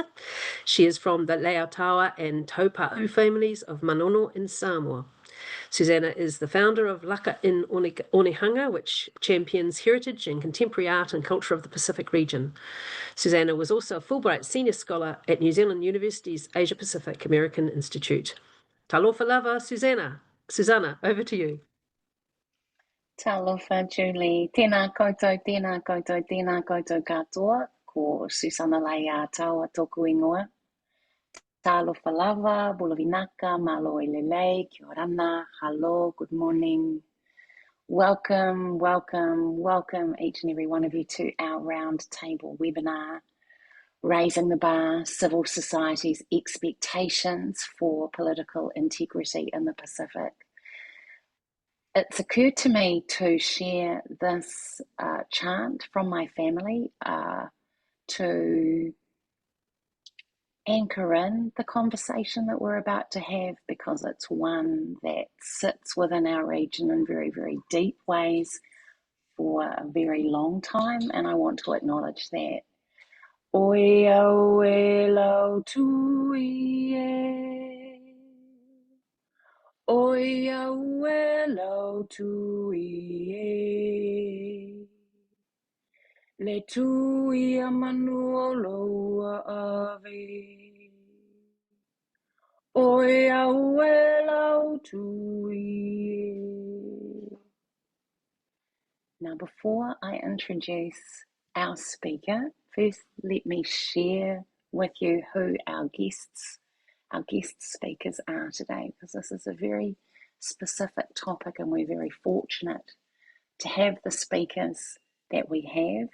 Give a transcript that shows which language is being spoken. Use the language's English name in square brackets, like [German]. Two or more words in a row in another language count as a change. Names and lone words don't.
[English] She is from the Lei'autua and Taupa'u families of Manono in Samoa. Susana is the founder of LAKA in Onehunga, which champions heritage and contemporary art and culture of the Pacific region. Susana was also a Fulbright Senior Scholar at New Zealand University's Asia Pacific American Institute. [Samoan] Talofa lava, Susana, [English] over to you. [Samoan] Talofa, Julie. [Māori] Tēnā koutou katoa, ko Susana Lei'autua tōku ingoa. [Samoan] Talofa lava, bulavinaka, [Tongan] malo elele, [Rarotongan] kia orana, [English] hello, good morning. Welcome each and every one of you to our roundtable webinar, Raising the Bar, Civil Society's Expectations for Political Integrity in the Pacific. It's occurred to me to share this chant from my family to anchor in the conversation that we're about to have, because it's one that sits within our region in very, very deep ways for a very long time, and I want to acknowledge that. [Samoan] Oe au e lau tui e, Oi auelo tui e. Le tui a manu o loa ave. Oi auelo tui e. [English] Now, before I introduce our speaker, first let me share with you who our guest speakers are today, because this is a very specific topic and we're very fortunate to have the speakers that we have.